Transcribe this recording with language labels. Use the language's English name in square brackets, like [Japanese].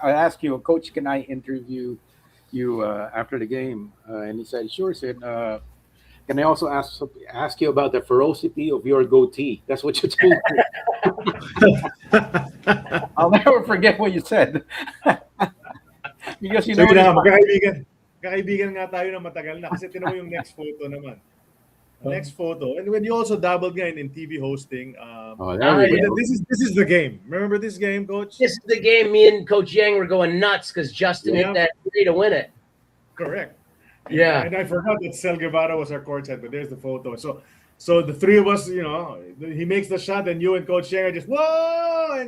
[English] I asked you, Coach, can I interview you after the game? And he said, sure. Said, can I also ask you about the ferocity of your goatee? That's what you told me. I'll never forget what you said. Because [Filipino] so yun na, magkakaibigan nga tayo na matagal na kasi tinan mo yung next photo naman. [English] Next photo. And when you also dabbled nga in TV hosting, this is the game. Remember this game, Coach? This is the game. Me and Coach Yang were going nuts because Justin hit that three to win it. Correct. Yeah. And I forgot that Sel Guevara was our courtside, but there's the photo. So the three of us, he makes the shot, and you and Coach Yang are just, whoa!